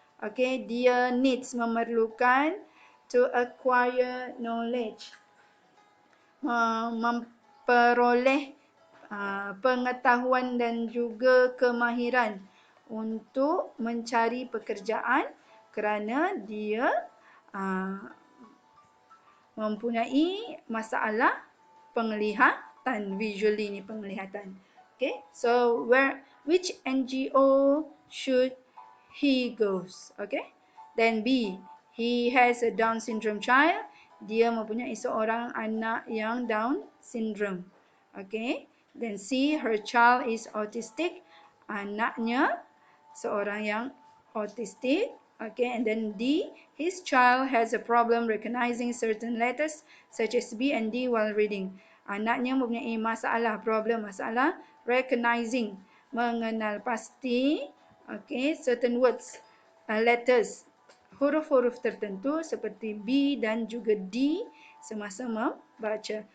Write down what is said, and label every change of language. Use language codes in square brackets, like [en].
[ms] Okay. Dia needs, memerlukan, [en] to acquire knowledge, [ms] memperoleh pengetahuan dan juga kemahiran untuk mencari pekerjaan kerana dia mempunyai masalah penglihatan, visually ni penglihatan. [en] Okay, so which NGO should he goes? Okay, then B, he has a Down syndrome child. [ms] Dia mempunyai seorang anak yang Down syndrome. [en] Okay, then C, her child is autistic. [ms] Anaknya seorang yang autistic. [en] Okay, and then D, his child has a problem recognizing certain letters such as B and D while reading. [ms] Anaknya mempunyai masalah recognizing, mengenal pasti, okay, [en] certain words, letters, [ms] huruf-huruf tertentu seperti B dan juga D semasa membaca.